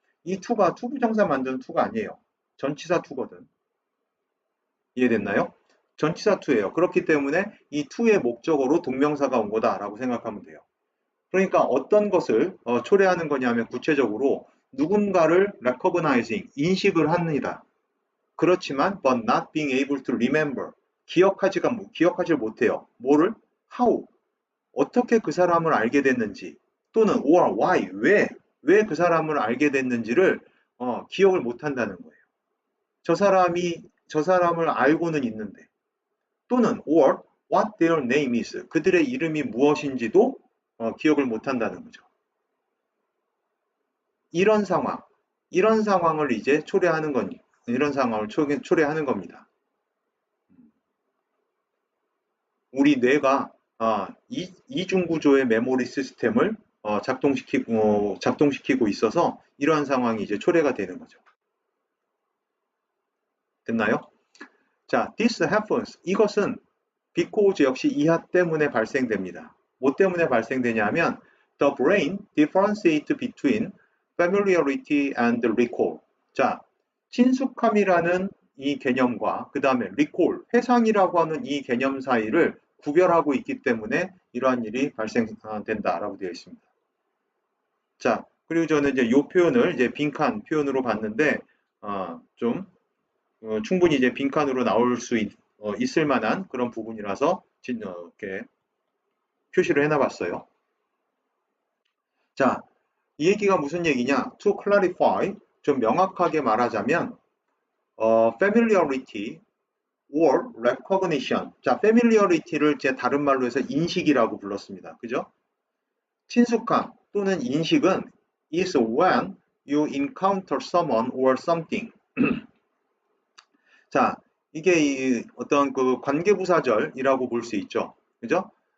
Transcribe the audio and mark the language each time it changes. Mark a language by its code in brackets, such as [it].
[ko] 이 to가 투부정사 만드는 to가 아니에요. 전치사 to거든. 이해됐나요? 전치사 to예요. 그렇기 때문에 이 to의 목적어로 동명사가 온 거다라고 생각하면 돼요. 그러니까 어떤 것을 초래하는 거냐면 구체적으로 누군가를 recognizing, 인식을 합니다. 그렇지만 [en] but not being able to remember, [ko] 기억하지 못해요. 뭐를? how, 어떻게 그 사람을 알게 됐는지 또는 [en] or why, [ko] 왜 그 사람을 알게 됐는지를 기억을 못한다는 거예요. 저 사람을 알고는 있는데 또는 [en] or what their name is, [ko] 그들의 이름이 무엇인지도 기억을 못한다는 거죠. 이런 상황, 이런 상황을 이제 초래하는 거니, 이런 상황을 초래하는 겁니다. 우리 뇌가 이중 구조의 메모리 시스템을 작동시키고 있어서 이러한 상황이 이제 초래가 되는 거죠. 됐나요? 자, [en] this happens. [ko] 이것은 because 역시 이하 때문에 발생됩니다. 뭐 때문에 발생되냐면 [en] the brain differentiates between familiarity and recall. [ko] 자, 친숙함이라는 이 개념과 그 다음에 recall, 회상이라고 하는 이 개념 사이를 구별하고 있기 때문에 이러한 일이 발생된다라고 되어 있습니다. 자, 그리고 저는 이제 이 표현을 이제 빈칸 표현으로 봤는데 좀 충분히 이제 빈칸으로 나올 수 있을 만한 그런 부분이라서 이렇게 표시를 해놔봤어요. 자, 이 얘기가 무슨 얘기냐? [en] To clarify, [ko] 좀 명확하게 말하자면 [en] familiarity or recognition. [ko] 자, familiarity를 제 다른 말로 해서 인식이라고 불렀습니다. 그죠? 친숙함 또는 인식은 [en] is when you encounter someone or something. [ko] 자, 이게 어떤 그 관계부사절이라고 볼 수 있죠. 그죠?